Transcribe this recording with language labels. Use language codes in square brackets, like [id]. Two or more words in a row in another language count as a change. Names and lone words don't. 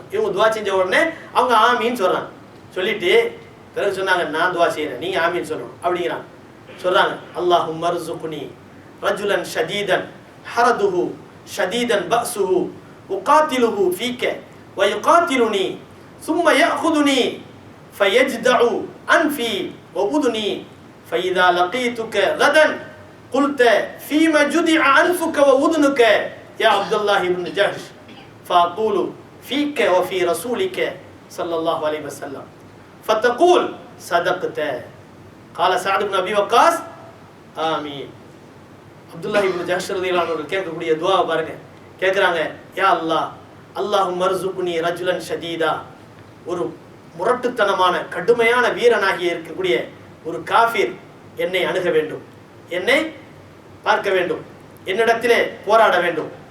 [ta] இவங்க துவா செஞ்ச உடனே அவங்க ஆமீன் சொல்றாங்க. சொல்லிட்டு பிறகு சொன்னாங்க, நான் துவா செய்யறேன், நீங்க ஆமீன் சொல்லணும் அப்படிங்கிறாங்க. [ar] சொல்றாங்க, اللهم ارزقني رجلا شديدا حرده شديدا بأسه أقاتله فيك ويقاتلني ثم يأخذني فيجدع أنفي وأذني فإذا لقيتك غدا قلت فيما جدع أنفك وأذنك يا عبد الله بن جحش فأقول فيك وفي رسولك صلى الله عليه وسلم فتقول صدقت. قال سعد بن أبي وقاص آمين. [ta] அப்துல்லாஹ் இப்னு ஜஹ்ஷ் [ar] رضي الله عنه [ta] கேட்கக்கூடிய துஆவை பாருங்க. கேட்குறாங்க, [ar] يا الله اللهم ارزقني رجلا شديدا, [ta] ஒரு முரட்டுத்தனமான கடுமையான வீரனாகி இருக்கக்கூடிய ஒரு காஃபிர் என்னை அணுக வேண்டும், என்னை பார்க்க வேண்டும், என்னிடத்திலே போராட வேண்டும்.